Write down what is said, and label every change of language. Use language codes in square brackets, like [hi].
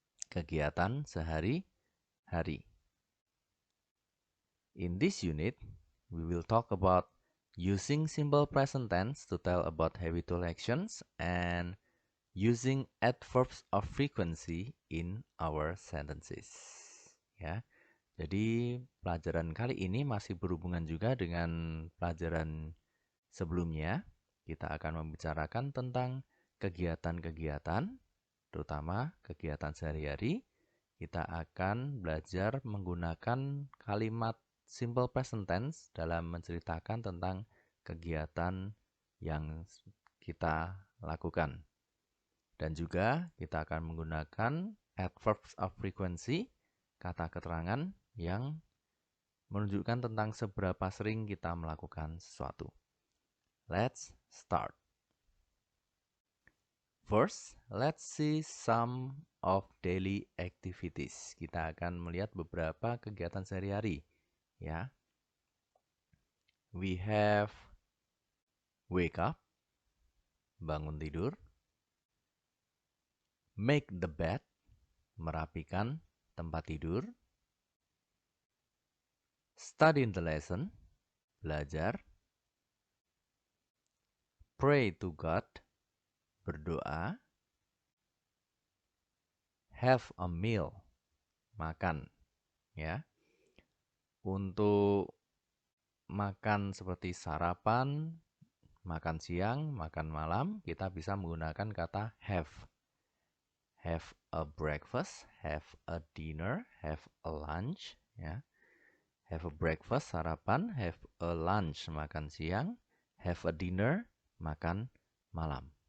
[id] Kegiatan sehari-hari. [en] In this unit, we will talk about using simple present tense to tell about habitual actions and using adverbs of frequency in our sentences. Ya. [id] Jadi pelajaran kali ini masih berhubungan juga dengan pelajaran sebelumnya. Kita akan membicarakan tentang kegiatan-kegiatan, terutama kegiatan sehari-hari. Kita akan belajar menggunakan kalimat simple present tense dalam menceritakan tentang kegiatan yang kita lakukan. Dan juga kita akan menggunakan adverbs of frequency, kata keterangan yang menunjukkan tentang seberapa sering kita melakukan sesuatu. [en] Let's start. First, let's see some of daily activities. [id] Kita akan melihat beberapa kegiatan sehari-hari, ya. [en] We have wake up, [id] bangun tidur, [en] make the bed, [id] merapikan tempat tidur, [en] study the lesson, [id] belajar, [en] pray to God, [id] berdoa, [en] have a meal, [id] makan, ya. Untuk makan seperti sarapan, makan siang, makan malam, kita bisa menggunakan kata have. [en] Have a breakfast, have a dinner, have a lunch, ya. Have a breakfast, [id] sarapan, [en] have a lunch, [id] makan siang, [en] have a dinner, [id] makan malam.